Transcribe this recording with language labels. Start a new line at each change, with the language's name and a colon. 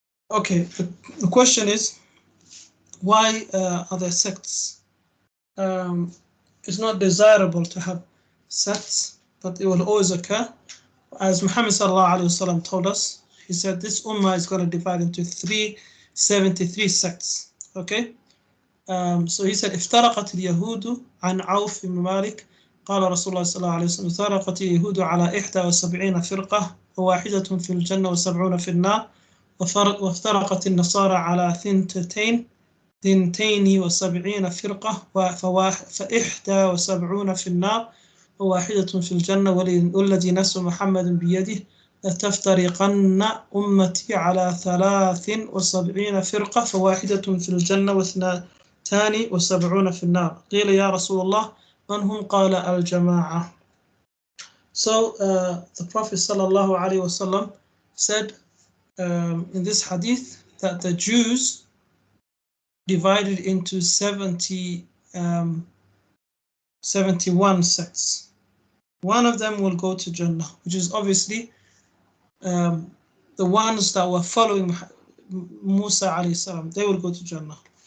English: Okay, the question is, why are there sects? It's not desirable to have sects, but it will always occur. As Muhammad sallallahu alaihi wasallam told us, he said this ummah is going to divide into 373 sects. Okay. So he said
Arabic: افترقت اليهود عن عوف بن مالك قال رسول الله صلى الله عليه وسلم افترقت اليهود على 71 فرقة وواحدة في الجنة و70 في النار وافترقت النصارى على 72 فرقة ف71 في النار وواحدة في الجنة والذي نفس محمد بيده لتفترقن أمتي على 73 فرقة فواحدة في الجنة و72 في النار قيل يا رسول الله من هم قال الجماعة.
English: So the Prophet sallallahu alaihi wasallam said in this hadith that the Jews divided into 71 sects. One of them will go to Jannah, which is obviously the ones that were following Musa alayhi salam. They will go to Jannah.